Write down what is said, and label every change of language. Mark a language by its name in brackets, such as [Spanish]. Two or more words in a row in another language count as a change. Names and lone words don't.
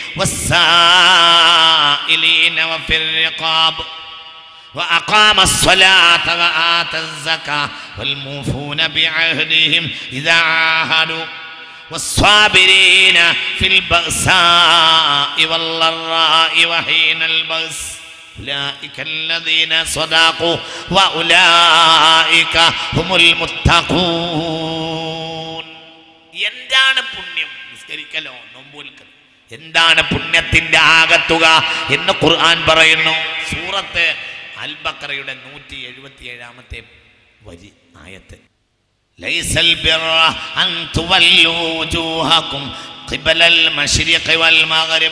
[Arabic] والسائلين وفي الرقاب وأقام الصلاة وآتى الزكاة والموفون بعهدهم إذا عاهدوا والصابرين في البأساء والضراء وحين البأس أولئك الذين صدقوا وأولئك هم المتقون. [Malayalam] എന്താണ് പുണ്യം? നിസ്കരിക്കലോ നോമ്പുൽക്കൽ. എന്താണ് പുണ്യത്തിന്റെ ആകത്തുക എന്ന് ഖുർആൻ പറയുന്നു. സൂറത്ത് അൽ ബഖറയുടെ 177-ാമത്തെ വരി ആയത്ത്. [Arabic] ليس البر أن تولوا وجوهكم قبل المشرق والمغرب.